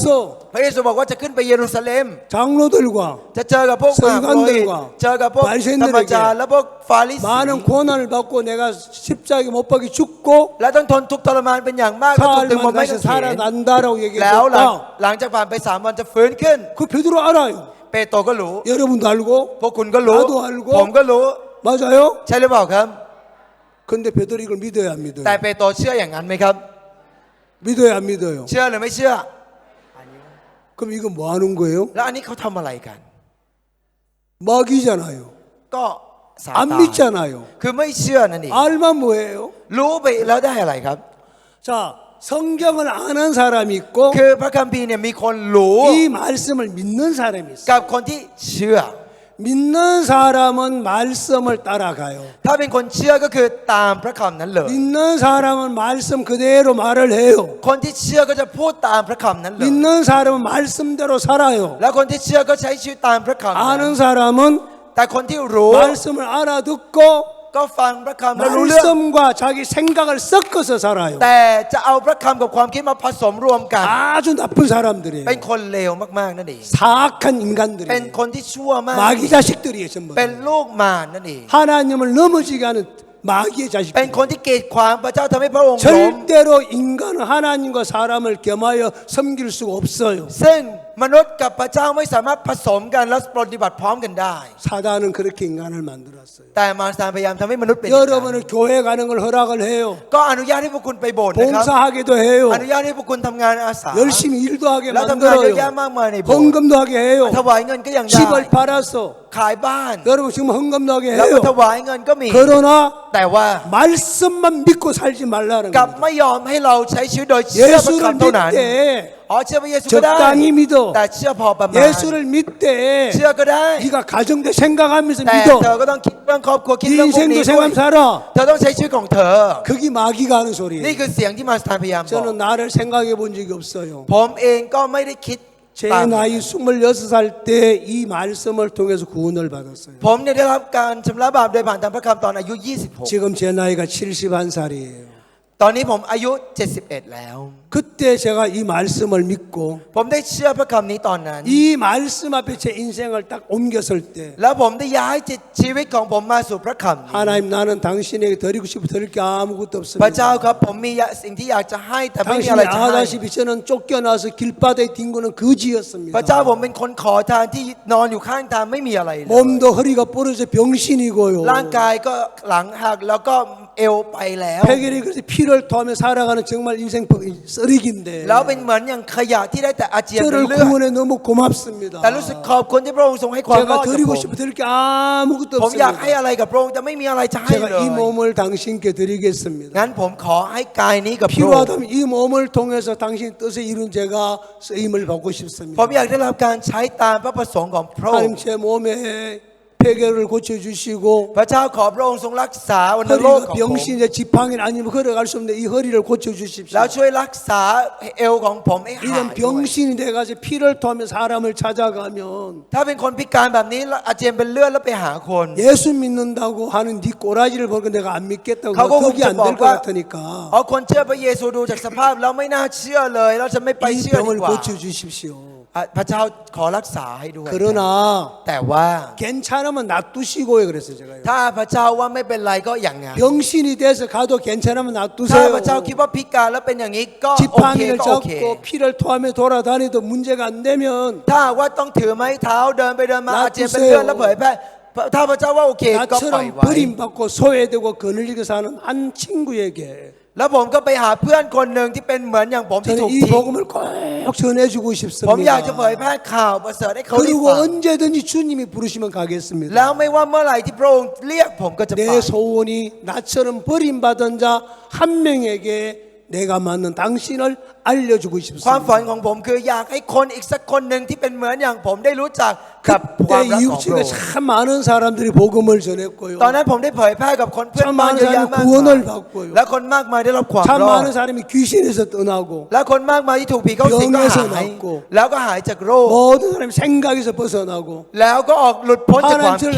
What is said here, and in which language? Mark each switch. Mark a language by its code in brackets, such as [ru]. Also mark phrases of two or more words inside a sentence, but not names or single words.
[th] พระเยซูบอกว่าจะขึ้นไปเยรูซาเล็ม [ko] 장로들과 [th] จะเจอกับพวกมหาปุโรหิตเจอกับพวกธรรมจารย์และพวกฟาริสี [ko] 많은 고난을 받고 내가 십자가에 못 박이 죽고 [th] และต้องทนทุกข์ทรมานเป็นอย่างมากและถูก [ko] 사흘 [th] ตึงบนไม้ [ko] 만에 [th] กางเขน [ko] 살아난다라고 [th] แล้วห [ko] 얘기했다. [th] ลังจากผ่านไป3 วันจะฟื้นขึ้น [ko] 그 베드로 알아요. [th] เปโตรก็รู้ [ko] 여러분도 알고 [th] พวกคุณก็รู้ [ko] 나도 알고 [th] ผมก็รู้ [ko] 맞아요? [th] ใช่หรือเปล่าครับ [ko] 근데 베드로 이걸 믿어야 안 믿어요? [th] แต่เปโตรเชื่ออย่างนั้นไหมครับ [ko] 믿어야 안 믿어요? [th] เชื่อหรือไม่เชื่อ [ko] 그럼 이거 뭐 하는 거예요? [th] แล้วอันนี้เขาทำอะไรกัน [ko] 마귀잖아요. [th] ก็ซา [ko] 안 [th] ตาน [ko] 믿잖아요. [th] คือไม่เชื่อนั่นเอง [ko] 알면 뭐예요? [th] รู้ไปแล้วได้อะไรครับ [ko] 자, 성경을 아는 사람이 있고 [th] คือพระคัมภีร์เนี่ยมีคนรู้ [ko] 이 말씀을 믿는 사람이 있어요. [th] กับคนที่เชื่อ [ko] 믿는 사람은 말씀을 따라가요. [th] ถ้าเป็นคนเชื่อก็คือตามพระคำนั้นเลย [ko] 믿는 사람은 말씀 그대로 말을 해요. [th] คนที่เชื่อก็จะพูดตามพระคำนั้นเลย [ko] 믿는 사람은 말씀대로 살아요. [th] แล้วคนที่เชื่อก็ใช้ชีวิตตามพระคำนั้น [ko] 아는 사람은 [th] แต่คนที่รู้ [ko] 말씀을 알아듣고 [th] ก็ฟังพระคำแล้วรู้เรื่อง [ko] 말씀과 자기 생각을 섞어서 살아요. [th] แต่จะเอาพระคำกับความคิดมาผสมรวมกัน [ko] 아주 나쁜 사람들이에요. [th] เป็นคนเลวมากๆนั่นเอง [ko] 사악한 [th] เป็น [ko] 인간들이에요. [th] คนที่ชั่วมาก [ko] 마귀 자식들이에요. 전부. [th] เป็นลูกมารนั่นเอง [ko] 하나님을 넘어지게 하는 마귀의 [th] เป็น [ko] 자식들. [th] คนที่กีดขวางพระเจ้าทำให้พระองค์ล้ม [ko] 절대로 인간은 하나님과 사람을 겸하여 섬길 수가 없어요. [th] ซึ่งมนุษย์กับพระเจ้าไม่สามารถผสมกันและปฏิบัติพร้อมกันได้ [ko] 사단은 그렇게 인간을 만들었어요. [th] แต่มารซานพยายามทำให้มนุษย์เป็นอย่างนั้น [ko] 여러분은 교회 가는 걸 허락을 해요. [th] ก็อนุญาตให้พวกคุณไปโบสถ์นะครับ [ko] 봉사하게도 해요. [th] อนุญาตให้พวกคุณทำงานอาสา [ko] 열심히 일도 하게 [th] แล้วทำงานเยอะแยะ [ko] 만들어요. [th] มากมายในโบสถ์ [ko] 헌금도 하게 해요. [th] ถวายเงินก็ยังได้ [ko] 집을 팔아서 [th] ขายบ้าน [ko] 여러분 지금 헌금도 하게 [th] แล้วก็ถ [ko] 해요. [th] วายเงินก็มี [ko] 그러나 [th] แต่ว่า [ko] 말씀만 믿고 살지 말라는 [th] กลับ [ko] 겁니다. [th] ไม่ยอมให้เราใช้ชีวิตโดยเชื่อพระ [ko] 예수를 [th] คำเท่านั้น [ko] 믿되 [th] อ๋อเชื่อพระเยซูก็ได้ [ko] 적당히 믿어. [th] แต่เชื่อพอประมาณ [ko] 예수를 믿되 [th] เชื่อก็ได้ [ko] 네가 가정도 생각하면서 [th] แต่ [ko] 믿어. [th] เธอก็ต้องคิดเรื่องครอบครัวคิด [ko] 네 [th] เรื่องพวกนี้ [ko] 인생도 [th] ด้วย [ko] 생각 살아. [th] เธอต้องใช้ชีวิตของเธอ [ko] 그게 마귀가 하는 [th] นี่ [ko] 소리예요. [th] คือเสียงที่มารซานพยายามบอก [ko] 저는 나를 생각해 본 적이 없어요. [th] ผมเองก็ไม่ได้คิด [ko] 제 나이 26살 때 이 말씀을 통해서 구원을 받았어요. [th] ผมเนี่ยได้รับการชำระบาปโดยผ่านทางพระคำตอนอายุ 26 [ko] 지금 제 나이가 71살이에요. [th] ตอนนี้ผมอายุ 71 แล้ว [ko] 그때 제가 이 말씀을 믿고 [th] ผมได้เชื่อพระคำนี้ตอนนั้น [ko] 이 말씀 앞에 제 인생을 딱 옮겼을 때 [th] แล้วผมได้ย้ายชีวิตของผมมาสู่พระคำนี้ [ko] 하나님 나는 당신에게 드리고 싶어 드릴 게 아무것도 [th] พระเจ้า [ko] 없습니다. [th] ครับผมมีสิ่งที่อยากจะให้แต่ไม่มีอะ [ko] 당신이 [th] ไรจะให้ [ko] 아다시피 저는 쫓겨나서 길바닥에 뒹 거는 거지였습니다. [th] พระเจ้าผมเป็นคนขอทานที่นอนอยู่ข้างทางไม่มีอะไรเลย [ko] 몸도 허리가 부러져 병신이고요. [th] ร่างกายก็หลังหักแล้วก็เอวไปแล้ว [ko] 폐결이 그래서 피를 토하며 살아가는 정말 인생 쓰레기인데 [th] แล้วเป็นเหมือนอย่างขยะที่ได้แต่อาเจียนเป็น [ko] 저를 [th] เลือด [ko] 구원해 너무 고맙습니다. [th] แต่รู้สึกขอบคุณที่พระองค์ทรงให้ความรอด [ko] 제가 [th] กับ [ko] 드리고 [th] ผม [ko] 싶어 드릴 게 아무것도 [th] ผมอยากให้ [ko] 없습니다. [th] อะไรกับพระองค์แต่ไม่มีอะไรจะให้เล [ko] 제가 [th] ย [ko] 이 몸을 당신께 드리겠습니다. [th] งั้นผมขอให้กายนี้กับพระองค์ [ko] 필요하다면 이 몸을 통해서 당신 뜻에 이룬 제가 쓰임을 받고 [th] ผม [ko] 싶습니다. [th] อยากได้รับการใช้ตามพระประสงค์ของพระอง [ko] 하나님 [th] ค์ [ko] 제 몸에 폐결을 고쳐주시고 [th] พระเจ้าขอพระองค์ทรงรักษาวัณโรค [ko] 허리가 [th] ของผม [ko] 병신의 지팡이 아니면 걸어갈 수 없는데 이 허리를 고쳐주십시오. [th] แล้วช่วยรักษาเอวของผมให้หาย [ko] 이런 [th] ด้วย [ko] 병신이 돼가지고 피를 토하며 사람을 찾아가면 [th] ถ้าเป็นคนพิการแบบนี้แล้วอาเจียนเป็นเลือดแล้วไปหาคน [ko] 예수 믿는다고 하는 네 꼬라지를 보니까 내가 안 믿겠다고 가고 그게 안 될 것 뭐- 같으니까 [th] เอาคนเชื่อพระเยซูดูจากสภาพแล้วไม่น่าเชื่อเลยเราจะไม่ไป [ko] 이 [th] เชื่อดี [ko] 병을 [th] กว่า [ko] 고쳐주십시오. [th] พระเจ้าขอรักษาให้ด้วย [ko] 그러나 [th] แต่ว่า [ko] 괜찮으면 놔두시고요 그랬어요 제가요. [th] ถ้าพระเจ้าว่าไม่เป็นไรก็อย่างงั้น [ko] 병신이 돼서 가도 괜찮으면 [th] ถ้า [ko] 놔두세요. [th] พระเจ้าคิดว่าพิการแล้วเป็นอย่างนี้ก็โอเค [ko] 지팡이를 [th] ก็โอเค [ko] 잡고 피를 토하며 돌아다니도 문제가 안 되면 [th] ถ้าว่าต้องถือไม้เท้าเดินไปเดินมา [ko] 놔두세요. [th] อาเจียนเป็นเลือดแล้วเผยแพร่ถ้าพระเจ้าว่าโอเคก็ปล่อย [ko] 나처럼 [th] ไว้ [ko] 버림받고 소외되고 거느리고 사는 한 친구에게 [th] แล้วผมก็ไปหาเพื่อนคนหนึ่งที่เป็นเหมือนอย่างผมที่ [ko] 저는 [th] ถูก [ko] 이 [th] ทิ้ง [ko] 복음을 꼭 전해주고 [th] ผมอยากจะเผย [ko] 싶습니다. [th] แพร่ข่าวประเสริฐให้เขาได้ [ko] 그리고 [th] ฟัง [ko] 언제든지 주님이 부르시면 [th] แล้ว [ko] 가겠습니다. [th] ไม่ว่าเมื่อไหร่ที่พระองค์เรียกผมก็จะไป [ko] 내 소원이 나처럼 버림받은 자 한 명에게 내가 맞는 당신을 알려주고 [th] ความฝัน [ko] 싶습니다. [th] ของผมคืออยากให้คนอีกสักคนหนึ่งที่เป็นเหมือนอย่างผมได้รู้จักกับความ [ko] 그때 [th] รักของพระ [ko] 이웃집에 [th] องค์ [ko] 참 많은 사람들이 복음을 전했고요. [th] ตอนนั้นผมได้เผยแพร่กับคนเพื่อนบ้านเยอะแยะมาก [ko] 참 많은 [th] มาย [ko] 사람이 구원을 받고요. [th] และคนมากมายได้รับความ [ko] 참 [th] รอด [ko] 많은 사람이 귀신에서 떠나고 [th] และคนมากมายที่ถูกผีเข้าสิงก็ [ko] 병에서 [th] หาย [ko] 낫고 [th] แล้วก็หายจากโรค [ko] 모든 사람이 생각에서 벗어나고 [th] แล้วก็ออกหลุดพ้นจากความคิด